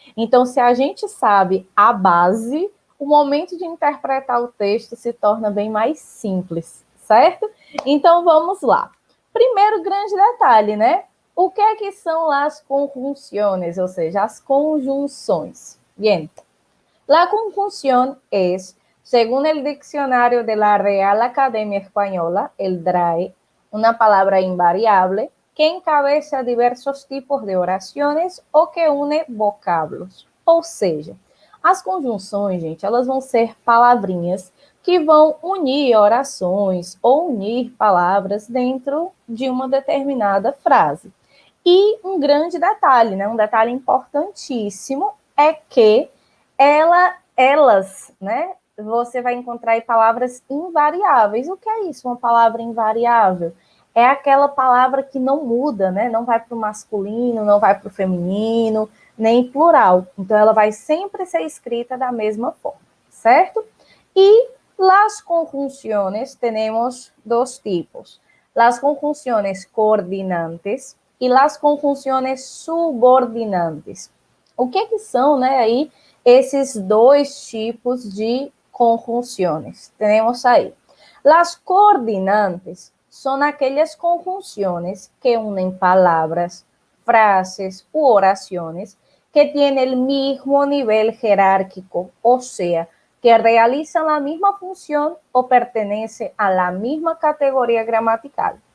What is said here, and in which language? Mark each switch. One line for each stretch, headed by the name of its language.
Portuguese: Então, se a gente sabe a base, o momento de interpretar o texto se torna bem mais simples, certo? Então, vamos lá. Primeiro grande detalhe, né? O que é que são as conjunciones, ou seja, as conjunções?
Spanish: Bien, la conjunción es, según el diccionario de la Real Academia Española, el DRAE, una palabra invariable que encabeza diversos tipos de oraciones o que une vocábulos.
Portuguese: Ou seja, as conjunções, gente, elas vão ser palavrinhas que vão unir orações ou unir palavras dentro de uma determinada frase. E um grande detalhe, né, um detalhe importantíssimo é que elas, né, você vai encontrar aí palavras invariáveis. O que é isso, uma palavra invariável? É aquela palavra que não muda, né? Não vai para o masculino, não vai para o feminino, nem plural. Então, ela vai sempre ser escrita da mesma forma, certo?
Spanish: E las conjunciones tenemos dos tipos. Las conjunciones coordinantes e las conjunciones subordinantes.
Portuguese: O que são, né, aí esses dois tipos de conjunciones? Temos aí.
Spanish: Las coordinantes son aquellas conjunciones que unen palabras, frases u oraciones que tienen el mismo nivel jerárquico, o sea, que realizan la misma función o pertenecen a la misma categoría gramatical.